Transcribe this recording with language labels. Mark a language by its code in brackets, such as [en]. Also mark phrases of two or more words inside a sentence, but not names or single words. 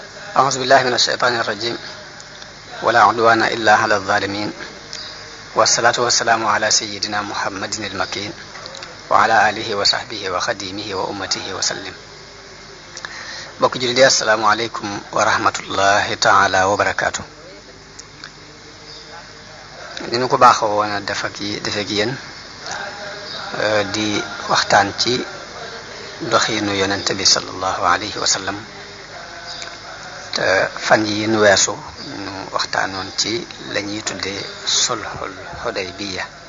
[ar] أعوذ بالله من الشيطان الرجيم ولا عدوان إلا على الظالمين والصلاة والسلام على سيدنا محمد المكين وعلى آله وصحبه وخديمه وأمته وسلم. [wo] bokk jullit yi [ar] السلام عليكم ورحمة الله تعالى وبركاته. [wo] ni ñu ko baaxoo woon a defek yéen di waxtaan ci doxiinu yonente bi [ar] صلى الله عليه وسلم [wo] te fan yi nu weesu ñu waxtaanoon ci la ñuy tuddee sulhul Hudaybiya.